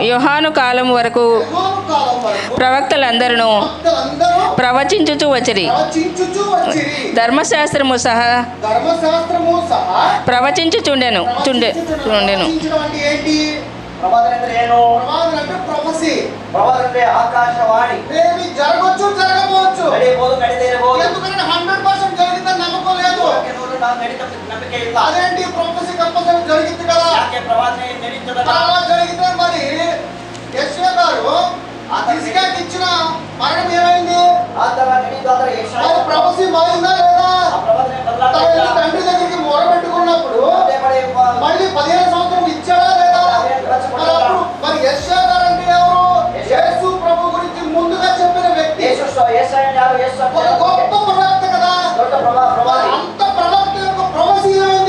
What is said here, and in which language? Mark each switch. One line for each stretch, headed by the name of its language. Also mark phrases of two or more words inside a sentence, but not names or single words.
Telugu: యోహాను కాలం వరకు ప్రవక్తలందరూ ప్రవచించుచు వచ్చిరి. ధర్మశాస్త్రము సహా ప్రవచించుచుండెను. ప్రవాదన అంటే ಏನು? ప్రవాదన అంటే ఆకాశవాణి. జరగవచ్చు, జరగవచ్చు,
Kannada: ನಡೆಯಬಹುದು, ನಡೆದೇ ಇರಬಹುದು.
Telugu: ఎందుకంటే 100% జరిగిందని నమ్మకం లేదు.
Kannada: ನಂಬಿಕೆ ಇಲ್ಲ.
Telugu: అదేంటి
English: prophecy compulsory
Telugu: జరిగింది కదా?
Kannada: ಯಾಕೆ ಪ್ರವಾದನೆ ನಡೀತದಲ್ಲ?
Telugu: అలా జరిగితే మరి యెషయా గారు ఇస్రాయేలుకి ఇచ్చిన మరణం ఏమైంది?
Kannada: ಆತರ ನಡೀತಾದ್ರೆ ಯೆಶಾಯ
Telugu: ప్రొఫెసీ మారిందా లేదా?
Kannada: ಆ ಪ್ರವಾದನೆ ಬದಲಾಗಿಲ್ಲ.
Telugu: తండ్రి దగ్గరికి మొరపెట్టుకున్నప్పుడు మళ్ళీ 15 సంవత్సరం ఇచ్చాడా లేదా? మరి యెషయా గారు అంటే ఎవరు? యేసు ప్రభు గురించి ముందుగా చెప్పిన వ్యక్తి. ఒక గొప్ప ప్రవక్త కదా. అంత ప్రవక్త యొక్క ప్రవచనం ఏమైంది?